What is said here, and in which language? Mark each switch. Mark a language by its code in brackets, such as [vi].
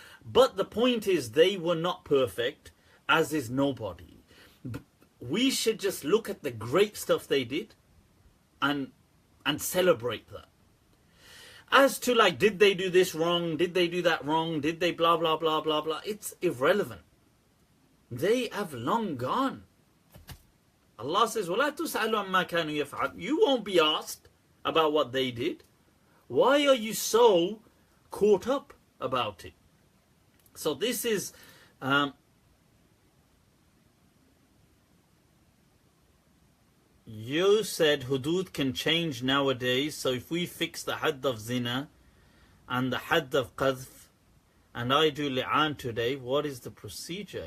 [en] But the point is, they were not perfect, as is nobody. We should just look at the great stuff they did and celebrate that. As to like, did they do this wrong? Did they do that wrong? Did they blah, blah, blah, blah, blah? It's irrelevant. They have long gone. Allah says, [ar] وَلَا تُسْأَلُوا عَمَّا كَانُوا يَفْعَلُونَ. [en] You won't be asked about what they did. Why are you so caught up about it? So this is... you said Hudud can change nowadays, so if we fix the hadd of zina and the hadd of qadhf, and I do li'an today, what is the procedure?